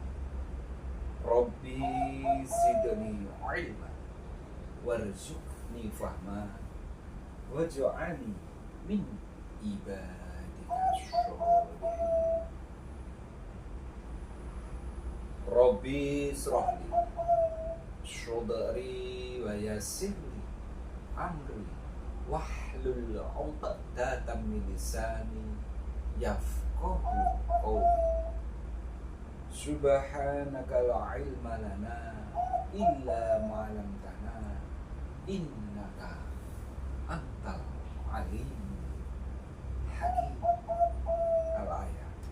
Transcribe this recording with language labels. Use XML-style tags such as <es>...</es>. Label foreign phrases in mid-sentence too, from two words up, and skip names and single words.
<ar>رب زدني علما وارزقني فهما واجعلني من عبادك الصالحين. رب اشرح لي صدري ويسر لي أمري واحلل عقدة من لساني يفقهوا قولي. سبحانك لا علم لنا إلا ما علمتنا إنك أنت العليم الحكيم الآيات.</ar>